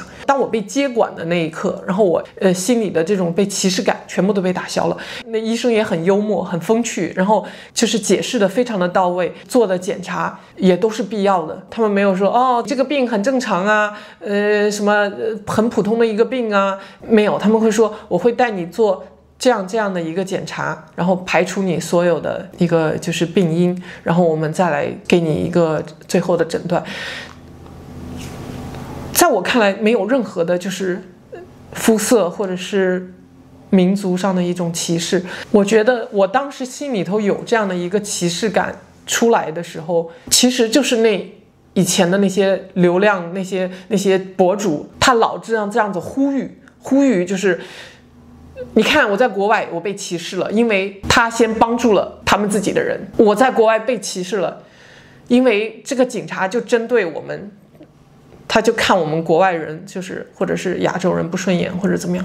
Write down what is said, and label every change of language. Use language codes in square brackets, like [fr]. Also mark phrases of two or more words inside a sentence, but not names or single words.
[zh] 當我被接管的那一刻，然后我心裡的這種被歧視感全部都被打消了。那醫生也很幽默很風趣，然後就是解釋的非常的到位，做的檢查也都是必要的，他們沒有說哦這個病很正常啊，什麼很普通的一個病啊，沒有，他們會說我會帶你做這樣的一個檢查，然後排除你所有的一個就是病因，然後我們再來給你一個最後的診斷。在我看來沒有任何的就是膚色或者是民族上的一種歧视。我覺得我當時心裡頭有這樣的一個歧視感出來的時候，其實就是以前的那些流量那些博主，他老這樣子呼籲就是你看我在國外我被歧視了，因為他先幫助了他們自己的人。我在國外被歧视了，因為這個警察就針對我們，他就看我們國外人就是或者是亞洲人不順眼或者怎麼樣。